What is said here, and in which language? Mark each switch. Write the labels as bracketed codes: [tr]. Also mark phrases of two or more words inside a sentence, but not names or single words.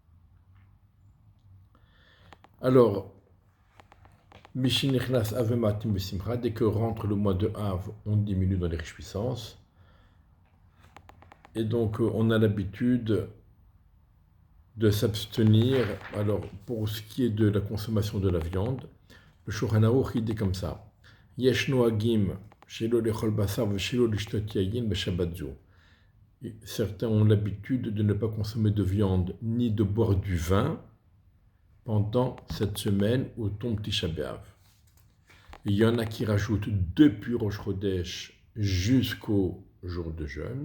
[fr] Alors, [he] משנכנס אב ממעטים בשמחה, [fr] dès que rentre le mois de Av, on diminue dans les réjouissances. Et donc, on a l'habitude de s'abstenir. Alors, pour ce qui est de la consommation de la viande, le Shulchan Aruch, il dit comme ça. [he] יש נוהגים שלא לאכול בשר ושלא לשתות יין בשבת זו. [fr] Certains ont l'habitude de ne pas consommer de viande ni de boire du vin pendant cette semaine où tombe Tisha B'Av. Il y en a qui rajoutent depuis [he] ראש חודש [fr] jusqu'au jour de jeûne.